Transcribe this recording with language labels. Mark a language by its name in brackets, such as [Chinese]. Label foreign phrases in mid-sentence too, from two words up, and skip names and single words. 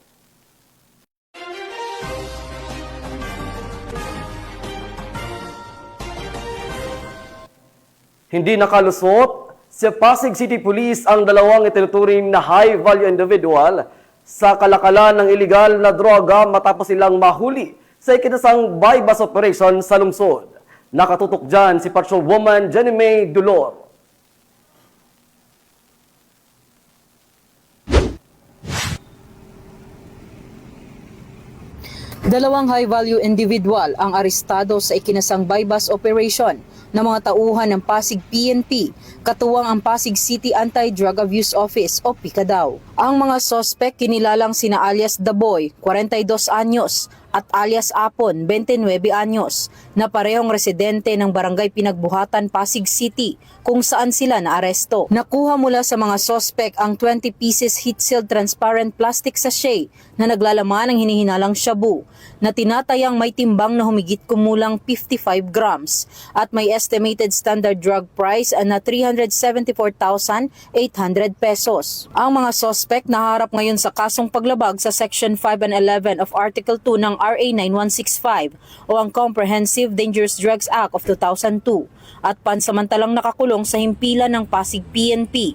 [Filipino] Hindi nakalusot sa Pasig City Police ang dalawang itinuturing na [English] high-value individual [Filipino] sa kalakalan ng iligal na droga matapos silang mahuli sa ikinasang [English] bypass operation [Filipino] sa lungsod. Nakatutok dyan si Patrolwoman Jenny May Dulor. Dalawang [English] high-value individual [Filipino] ang arestado sa ikinasang [English] bypass operation [Filipino] ng mga tauhan ng Pasig PNP, katuwang ang Pasig City Anti-Drug Abuse Office o PICADAW. Ang mga sospek kinilalang sina alias Daboy, 42 anyos, at alias Apon, 29 anyos, na parehong residente ng Barangay Pinagbuhatan, Pasig City, kung saan sila naaresto. Nakuha mula sa mga sospek ang [English] 20 pieces heat-sealed transparent plastic sachet [Filipino] na naglalaman ng hinihinalang shabu, na tinatayang may timbang na humigit kumulang 55 grams, at may [English] estimated standard drug price [Filipino] na 374,800 pesos. Ang mga sospek naharap ngayon sa kasong paglabag sa [English] Section 5 and 11 of Article 2 [Filipino] ng RA 9165 o ang Comprehensive Dangerous Drugs Act of 2002 at pansamantalang nakakulong sa himpilan ng Pasig PNP.